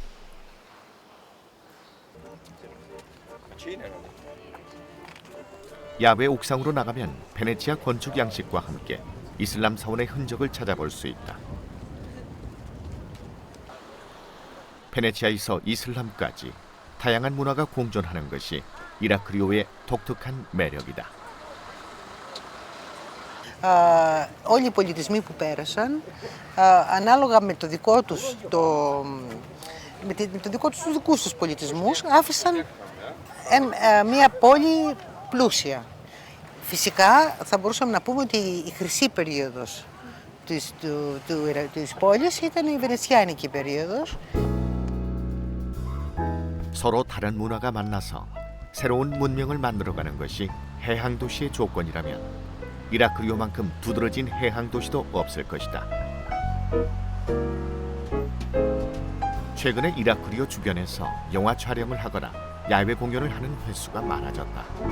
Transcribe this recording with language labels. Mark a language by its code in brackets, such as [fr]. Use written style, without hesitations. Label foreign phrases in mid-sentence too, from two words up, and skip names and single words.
[ko] 야외 옥상으로 나가면 베네치아 건축 양식과 함께 이슬람 사원의 흔적을 찾아볼 수 있다. 베네치아에서 이슬람까지 다양한 문화가 공존하는 것이 이라크리오의 독특한 매력이다. [el] Όλοι οι πολιτισμοί που πέρασαν, ανάλογα με το δικό τους, με το δικό τους δικούς τους πολιτισμούς, άφησαν μια πόλη πλούσια. Φυσικά θα μπορούσαμε να πούμε ότι η χρυσή περίοδος της πόλης ήταν η βενετσιάνικη περίοδος. [ko] 서로 다른 문화가 만나서 새로운 문명을 만들어가는 것이 해양 도시의 조건이라면 이라크리오만큼 두드러진 해양 도시도 없을 것이다. 최근에 이라크리오 주변에서 영화 촬영을 하거나 야외 공연을 하는 횟수가 많아졌다.